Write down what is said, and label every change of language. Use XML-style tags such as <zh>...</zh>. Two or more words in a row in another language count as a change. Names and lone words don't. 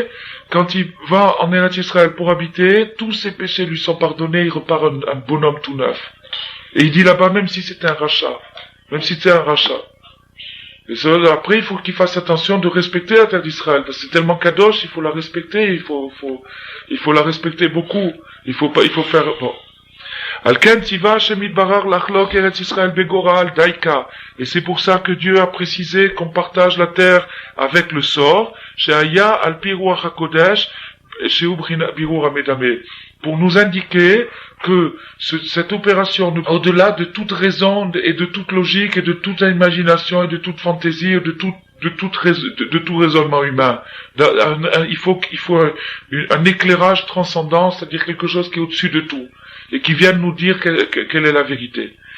<fr>Quand il va en Eretz Israël pour habiter, tous ses péchés lui sont pardonnés, il repart un bonhomme tout neuf. Et il dit là-bas, même si c'était un rachat. Et ça, après, il faut qu'il fasse attention de respecter la terre d'Israël, parce que c'est tellement kadosh, il faut la respecter, il faut la respecter beaucoup. Il faut faire, bon.</fr> <he>על כן צוה השם יתברך לחלוק ארץ ישראל בגורל דייקא.</he> <fr>Et c'est pour ça que Dieu a précisé qu'on partage la terre avec le sort.</fr> <he>שהיה על פי רוח הקודש שהוא בירור המדמה.</he> <fr>Pour nous indiquer que cette opération, au-delà de toute raison et de toute logique et de toute imagination et de toute fantaisie et de tout raisonnement humain, il faut un éclairage transcendant, c'est-à-dire quelque chose qui est au-dessus de tout et qui vient nous dire quelle est la vérité.</fr>